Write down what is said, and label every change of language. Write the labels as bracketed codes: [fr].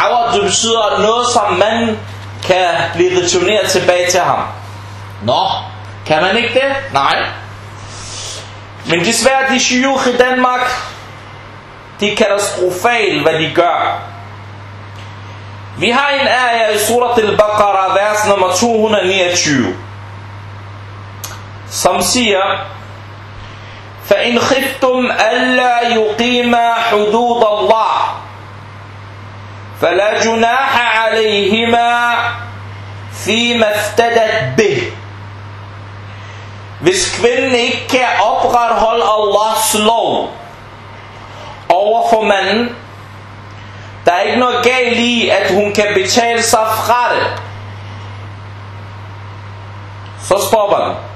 [da] Awad, det betyder noget, som man kan blive returneret tilbage til ham. Nå, kan man ikke det? Nej. Men desværre, de shuyukh i Danmark, de er katastrofale, hvad de gør. Vi har en ayah i surat al-Baqarah, vers nummer 229, som siger, [ar] فَإِنْ خِفْتُمْ أَلَّا يُقِيمَ حُدُودَ اللَّهِ فَلَا جُنَاحَ عَلَيْهِمَا فِي مَفْتَدَتْ بِهِ. [da] Hvis kvinden ikke kan opretholde Allahs lov overfor manden, der er ikke noget galt i, at hun kan betale sig fra det. Så stopper den.